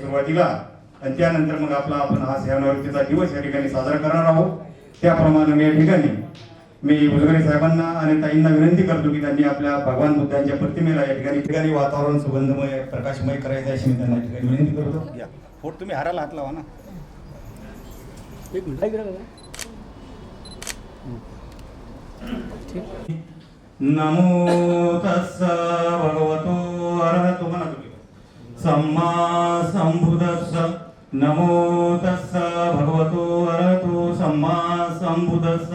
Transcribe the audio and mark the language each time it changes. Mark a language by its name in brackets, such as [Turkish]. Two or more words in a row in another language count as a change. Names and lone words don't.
[Marathi] दिला आणि त्यानंतर मग आपण हा सेवानिवृत्तीचा दिवस या ठिकाणी साजरा करणार आहोत। त्याप्रमाणे मी या ठिकाणी मी उजगरे साहेबांना आणि ताईंना विनंती करतो की त्यांनी आपल्या भगवान बुद्धांच्या प्रतिमेला या ठिकाणी वातावरण सुगंधमय प्रकाशमय करायचं अशी मी त्यांना या ठिकाणी विनंती करतो। या फोट तुम्ही हाराला हात लावा ना। एक मिनिट [Pali] नमो तस्सा भगवतो अरहतो सम्मा संबुद्धस्स। नमो तस्सा भगवतो अरहतो सम्मा संबुद्धस्स।